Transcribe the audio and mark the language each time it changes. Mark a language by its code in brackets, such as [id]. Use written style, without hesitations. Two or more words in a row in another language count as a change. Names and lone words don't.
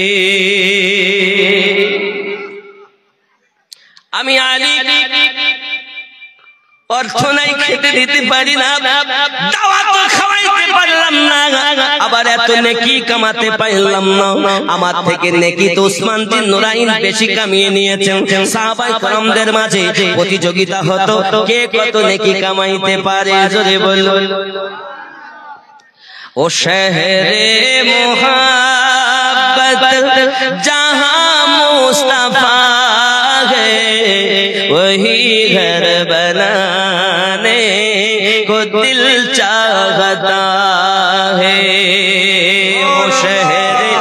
[bn] আমি আলী অর্থ নাই, খেতে দিতে পারি না, দাওয়াত খাওয়াইতে পারলাম না, আবার এত নেকি কামাতে পারলাম না। আমার থেকে নেকি তো উসমান বিন নুরাইন বেশি কামিয়ে নিয়েছেন। সাহাবায়ে কেরামদের মাঝে প্রতিযোগিতা হতো, কে কত নেকি কামাইতে পারে, জোরে বলুন। [ur] او شہر محبت جہاں مصطفیٰ ہے وہی گھر بنانے کو دل چاہتا ہے او شہر